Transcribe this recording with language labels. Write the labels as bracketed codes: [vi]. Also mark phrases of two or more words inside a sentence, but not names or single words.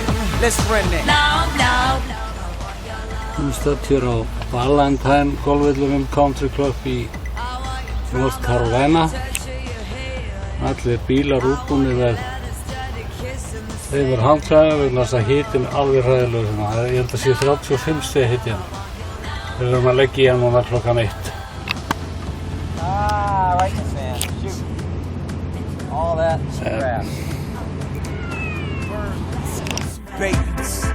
[en] Let's run that. [is] Við stödd hér á Valentine golfvellinum Country Club í North Carolina. Allir bílar útbúnir með þeimur handklæðum vegna þess að hitinn er alveg hræðilegur. Ég held að sé 35 stigi hiti hérna. Við erum að leggja í hann núna klokkan 1. [en] Right the fan. Shoot. All that crap. Babies.